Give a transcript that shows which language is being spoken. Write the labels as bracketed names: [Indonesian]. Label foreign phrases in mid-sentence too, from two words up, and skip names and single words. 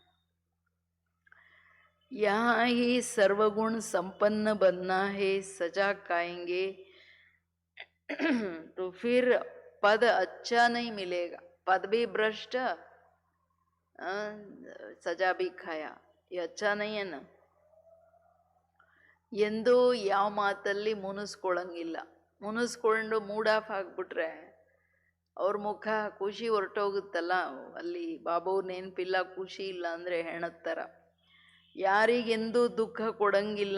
[Hindi] यहाँ ही सर्वगुण संपन्न बनना है। सजा खाएंगे तो फिर पद अच्छा नहीं मिलेगा। पद भी भ्रष्ट, सजा भी खाया, ये अच्छा नहीं है ना. [Kannada] ಎಂದು ಯಾವ ಮಾತಲ್ಲಿ ಮುನಿಸ್ಕೊಳ್ಳಂಗಿಲ್ಲ. ಮುನಿಸ್ಕೊಂಡು [English] mood off [Kannada] ಆಗಿಬಿಟ್ರೆ ಅವ್ರ ಮುಖ ಖುಷಿ ಹೊರಟೋಗುತ್ತಲ್ಲ. ಅಲ್ಲಿ ಬಾಬು ನೆನಪಿಲ್ಲ, ಖುಷಿ ಇಲ್ಲ ಅಂದರೆ ಹೆಣದ ಥರ. ಯಾರಿಗೆಂದೂ ದುಃಖ ಕೊಡಂಗಿಲ್ಲ.